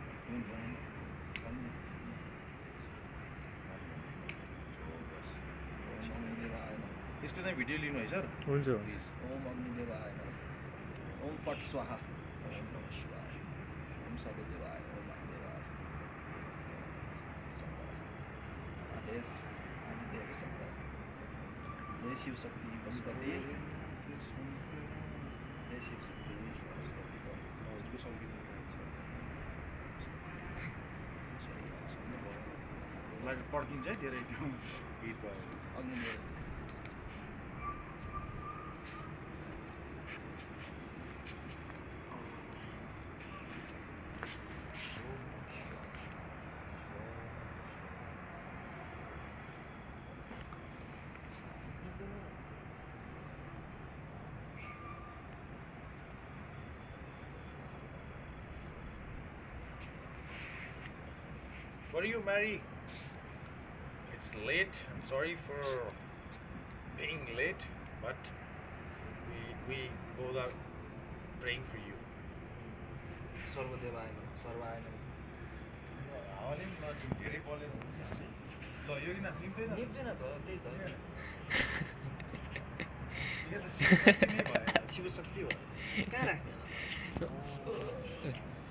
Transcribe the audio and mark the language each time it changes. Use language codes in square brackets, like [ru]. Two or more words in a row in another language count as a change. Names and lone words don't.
[ne] यसको चाहिँ भिडियो लिनु है सर? हुन्छ [sa] ओम अग्निदेवाय नमः। ओम फट स्वाहा। ओम नमः शिवाय। ओम सर्वदेवाय। ओम महादेवाय। आदेश आदिदेव शंकर। [ne] जय शिव शक्ति पशुपति। जय शिव शक्ति पशुपति को हजुरको सङ्गीत लाइट पड्किन्छ है धेरै त्यो गीत भयो अग्निदेव। [en] What are you, Mary? It's late. I'm sorry for being late, but we both are praying for you. [sa] सर्वदेवाय नमः। सर्वाय नमः। [ne] हावाले पनि नजिक धेरै बलेर हुन्छ नि। ल यो किन निप्दैन? निप्दैन त त्यही त। यो त शिवशक्ति नै भयो। शिव शक्ति हो। कहाँ राख्ने?